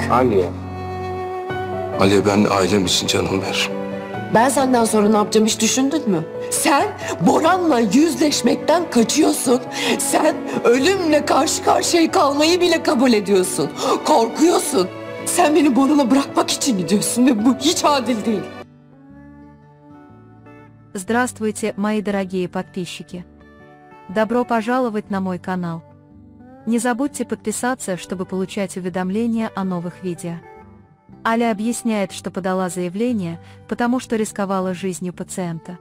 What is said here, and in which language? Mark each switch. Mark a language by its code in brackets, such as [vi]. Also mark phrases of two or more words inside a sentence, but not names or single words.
[tr] Aliye, ben ailem için canım veririm. Ben senden sonra ne yapacağım hiç düşündün mü? Sen Boran'la yüzleşmekten kaçıyorsun. Sen ölümle karşı karşıya kalmayı bile kabul ediyorsun. Korkuyorsun. Sen beni Boran'a bırakmak için gidiyorsun ve bu hiç adil değil. [ru] Здравствуйте, мои дорогие подписчики! Добро пожаловать на мой канал. Не забудьте подписаться, чтобы получать уведомления о новых видео. Аля объясняет, что подала заявление, потому что рисковала жизнью пациента.